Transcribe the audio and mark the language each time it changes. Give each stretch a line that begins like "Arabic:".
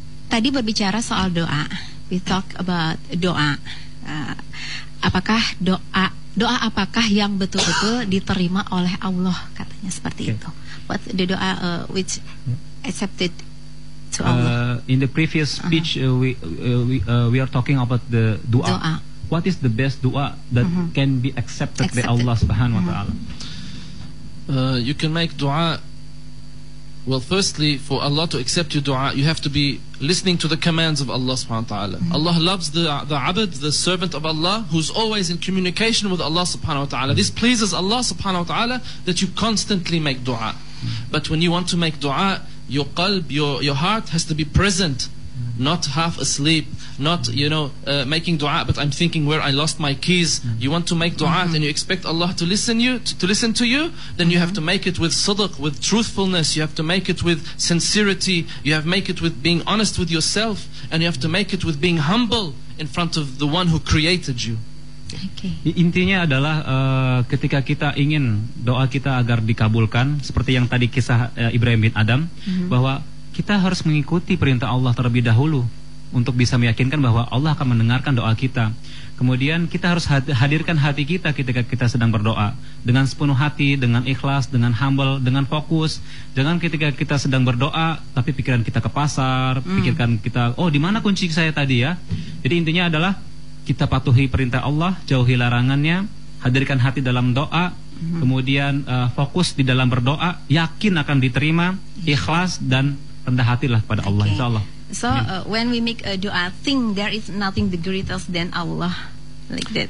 Indonesian: Tadi berbicara soal doa.
English: We talk about doa.
Indonesian: Apakah doa apakah yang betul-betul diterima oleh Allah, katanya seperti itu.
English: What the doa which accepted to Allah. In the previous speech we are talking about the doa. What is the best doa that can be accepted by Allah Subhanahu wa taala? You can make dua. Well, firstly, for Allah to accept your dua, you have to be listening to the commands of Allah subhanahu wa ta'ala. Allah loves the abd, the servant of Allah, who's always in communication with Allah subhanahu wa ta'ala. This pleases Allah subhanahu wa ta'ala, that you constantly make dua. But when you want to make dua, your qalb, your heart has to be present, not half asleep, not making dua but I'm thinking where I lost my keys. You want to make dua and you expect Allah to listen to you, then you have to make it with sidq, with truthfulness. You have to make it with sincerity. You have to make it with being honest with yourself, and you have to make it with being humble in front of the one who created you.
Indonesian: Intinya adalah ketika kita ingin doa kita agar dikabulkan, seperti yang tadi kisah Ibrahim bin Adam, bahwa kita harus mengikuti perintah Allah terlebih dahulu untuk bisa meyakinkan bahwa Allah akan mendengarkan doa kita. Kemudian kita harus hadirkan hati kita ketika kita sedang berdoa dengan sepenuh hati, dengan ikhlas, dengan humble, dengan fokus. Jangan ketika kita sedang berdoa tapi pikiran kita ke pasar, pikirkan kita, oh di mana kunci saya tadi ya. Jadi intinya adalah kita patuhi perintah Allah, jauhi larangannya, hadirkan hati dalam doa, kemudian fokus di dalam berdoa, yakin akan diterima, ikhlas dan rendah hatilah pada Allah, insyaallah.
English: So when we make a dua, think there is nothing the greatest than Allah, like that.